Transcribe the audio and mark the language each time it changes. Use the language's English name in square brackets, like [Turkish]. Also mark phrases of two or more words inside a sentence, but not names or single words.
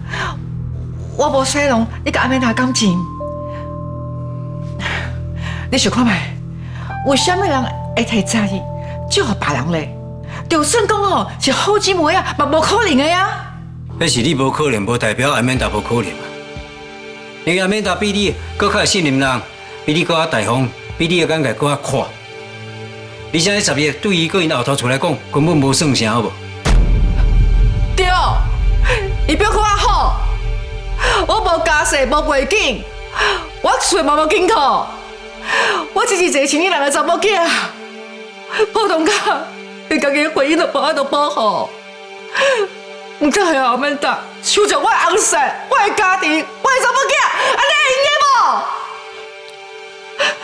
[Min Nan Chinese] 我无使弄你甲阿曼达感情。你想看觅，为什么人会太在意，就互别人咧？就算讲哦是好姊妹啊，嘛无可能的呀。那是你无可能，无代表阿曼达无可能啊。因为阿曼达比你更较信任人，比你更较大方，比你的眼界更较宽。而且迄10 亿对伊个因后头厝来讲，根本无算啥，好无？对，伊表现好，我无家世，无背景，我厝嘛无金土，我只是一个青年人的查某囝，普通甲连家己的婚姻都无法度保护，唔过系阿曼达抢着我的红婿、我的家庭、我的查某囝，安尼会用的无？